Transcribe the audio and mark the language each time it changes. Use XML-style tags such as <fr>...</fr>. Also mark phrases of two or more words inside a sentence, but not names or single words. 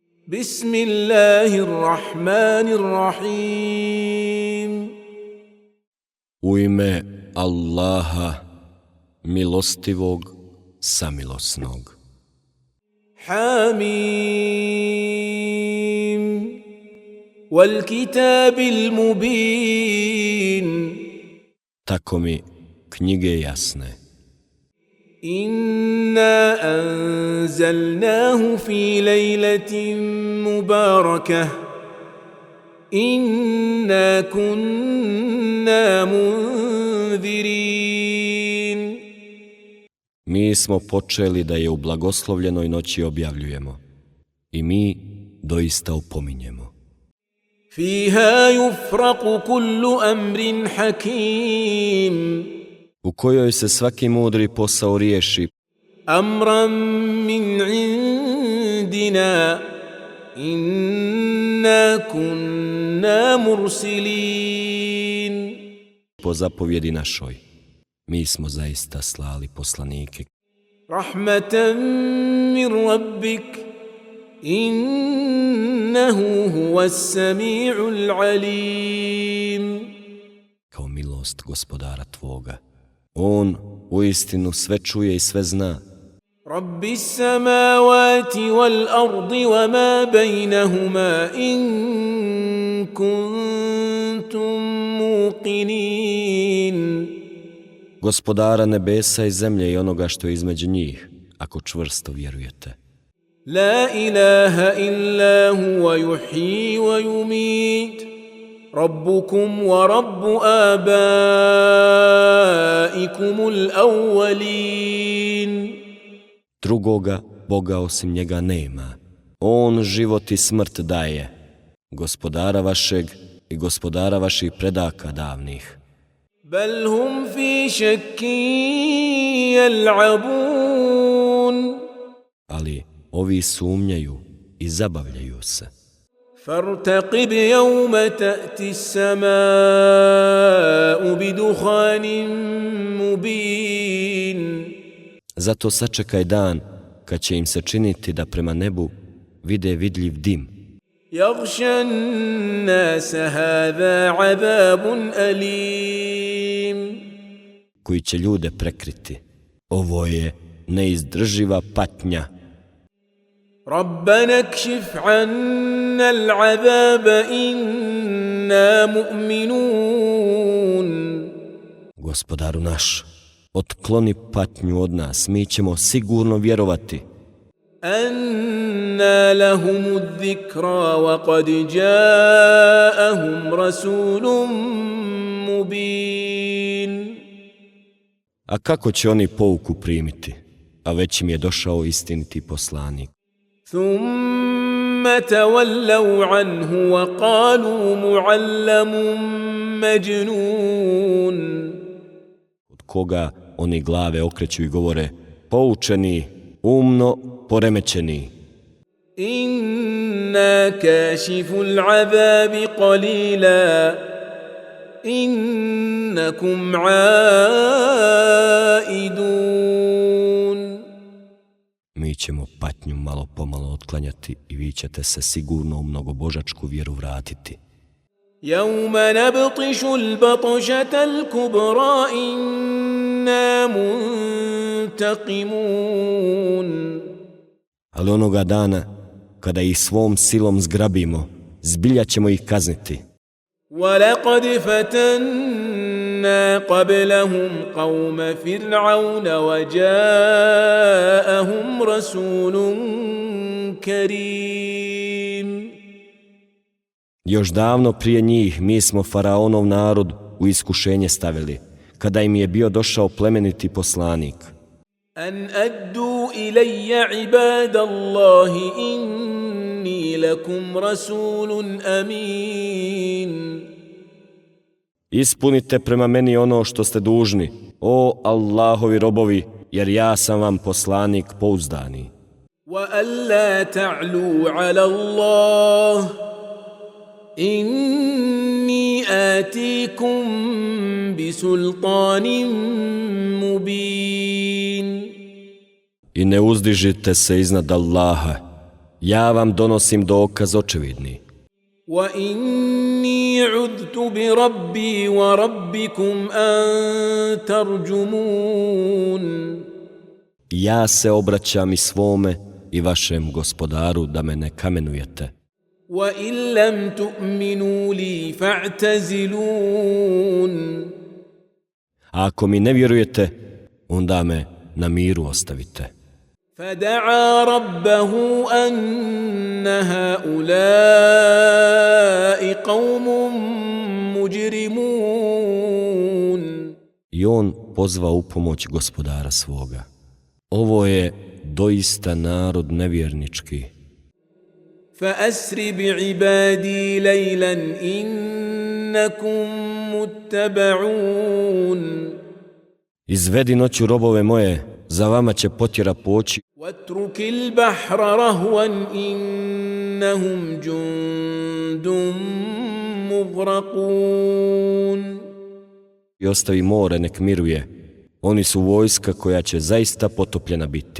<ar>Bismillahirrahmanirrahim.</ar> <bs>U ime Allaha, milostivog, samilosnog.</bs> <ar>Hamim. والكتاب المبين.</ar> <bs>Tako mi knjige jasne.</bs> <ar>إنا أنزلناه في ليلة مباركة. إنا كنا منذرين.</ar> <bs>Mi smo počeli da je u blagoslovljenoj noći objavljujemo. I mi doista opominjemo.</bs> <ar>فيها يفرق كل أمر حكيم.</ar> <bs>U kojoj se svaki mudri posao riješi.</bs> <ar>أمرا من عندنا. إنا كنا مرسلين.</ar> <bs>Po zapovjedi našoj, mi smo zaista slali poslanike.</bs> <ar>رحمة من ربك. إنه هو السميع العليم.</ar> <bs>Kao milost gospodara tvoga. On uistinu sve čuje i sve zna.</bs> <ar>رب السماوات والأرض وما بينهما إن كنتم موقنين.</ar> <bs>Gospodara nebesa i zemlje i onoga što je između njih, ako čvrsto vjerujete.</bs> <ar>لا إله إلا هو يحيي ويميت. ربكم ورب آبائكم الأولين.</ar> <bs>Drugoga Boga osim njega nema. On život i smrt daje. Gospodara vašeg i gospodara vaših predaka davnih.</bs> <ar>بل هم في شك يلعبون.</ar> <bs>Ali ovi sumnjaju i zabavljaju se.</bs> <ar>فارتقب يوم تأتي السماء بدخان مبين.</ar> <bs>Zato sačekaj dan kad će im se činiti da prema nebu vide vidljiv dim.</bs> <ar>يغشى الناس هذا عذاب أليم.</ar> <bs>Koji će ljude prekriti. Ovo je neizdrživa patnja.</bs> <ar>ربنا اكشف عنا العذاب إنا مؤمنون.</ar> <bs>Gospodaru naš, otkloni patnju od nas, mi ćemo sigurno vjerovati.</bs> <ar>أنى لهم الذكرى وقد جاءهم رسول مبين.</ar> <bs>A kako će oni pouku primiti, a već im je došao istiniti poslanik?</bs> <ar>ثم تولوا عنه وقالوا معلم مجنون.</ar> <bs>Od koga oni glave okreću i govore, poučeni, umno poremećeni.</bs> <ar>إنا كاشف العذاب قليلا إنكم عائدون.</ar> <bs>Mi ćemo patnju malo pomalo otklanjati i vi ćete se sigurno u mnogobožačku vjeru vratiti.</bs> <ar>يوم نبطش البطشة الكبرى إنا منتقمون.</ar> <bs>Ali onoga dana, kada ih svom silom zgrabimo, zbilja ćemo ih kazniti.</bs> <ar>وَلَقَدْ فَتَنَّا قَبْلَهُمْ قَوْمَ فِرْعَوْنَ وَجَاءَهُمْ رَسُولٌ كَرِيمٌ.</ar> <bs>Još davno prije njih mi smo faraonov narod u iskušenje stavili, kada im je bio došao plemeniti poslanik.</bs> <ar>أَنْ أَدُّوا إِلَيَّ عِبَادَ اللَّهِ إِنِّي لَكُمْ رَسُولٌ أَمِينٌ.</ar> <bs>Ispunite prema meni ono što ste dužni, o Allahovi robovi, jer ja sam vam poslanik pouzdani.</bs> <ar>وَأَلَّا تَعْلُوا عَلَى اللَّهِ إِنِّي آتِيكُمْ بِسُلْطَانٍ مُبِينٍ.</ar> <bs>I ne uzdižite se iznad Allaha, Ja vam donosim dokaz očevidni.</bs> <ar>وإني عذت بربي وربكم أن ترجمون.</ar> <bs>Ja se obraćam i svome i vašem gospodaru da me ne kamenujete.</bs> <ar>وإن لم تؤمنوا لي فاعتزلون.</ar> <bs>A ako mi ne vjerujete, onda me na miru ostavite.</bs> <ar>فدعا ربه أن هؤلاء قوم مجرمون.</ar> <bs>I on pozvao u pomoć gospodara svoga. Ovo je doista narod nevjernički.</bs> <ar>فأسر بعبادي ليلا إنكم متبعون.</ar> <bs>Izvedi noću robove moje, za vama će potjera poći.</bs> <ar>واترك البحر رهوا إنهم جند مغرقون.</ar> <bs>I ostavi more, nek miruje. Oni su vojska koja će zaista potopljena biti.</bs>